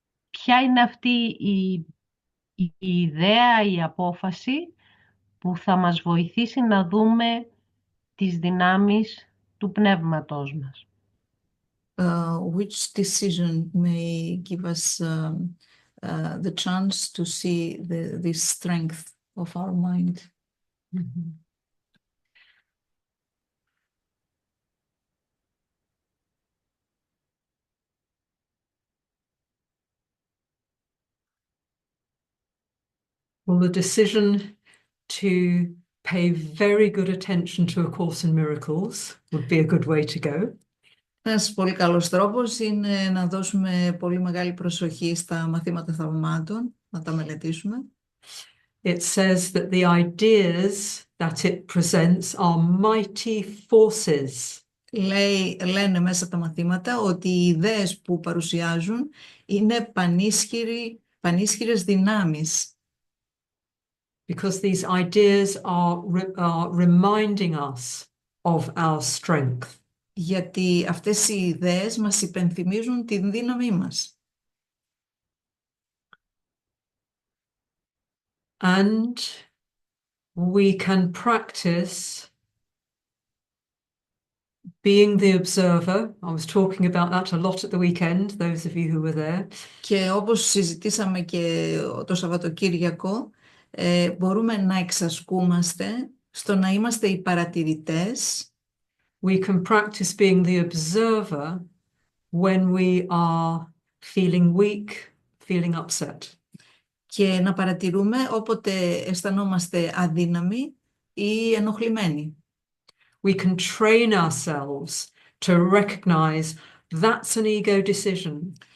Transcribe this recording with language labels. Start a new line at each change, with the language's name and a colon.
Greek: Ποια είναι αυτή η ιδέα, η απόφαση που θα μας βοηθήσει να δούμε τις δυνάμεις του πνεύματός μας.
English: Which decision may give us the chance to see the strength of our mind? Mm-hmm. Well, the decision to pay very good attention to A Course in Miracles would be a good way to go.
Greek: Ένας πολύ καλός τρόπος είναι να δώσουμε πολύ μεγάλη προσοχή στα μαθήματα θαυμάτων, να τα μελετήσουμε.
English: It says that the ideas that it presents are mighty forces
Greek: Λένε μέσα από τα μαθήματα ότι οι ιδέες που παρουσιάζουν είναι πανίσχυρες δυνάμεις.
English: Because these ideas are reminding us of our strength.
Greek: Γιατί αυτές οι ιδέες μας υπενθυμίζουν την δύναμή μας.
English: And we can practice being the observer. I was talking about that a lot at the weekend, those of you who were there.
Greek: Και όπως συζητήσαμε και το Σαββατοκύριακο, μπορούμε να εξασκούμαστε στο να είμαστε οι παρατηρητές.
English: We can practice being the observer when we are feeling weak, feeling upset.
Greek: Και να παρατηρούμε όποτε αισθανόμαστε αδύναμοι ή ενοχλημένοι.
English: We can train ourselves to recognize that's an ego decision.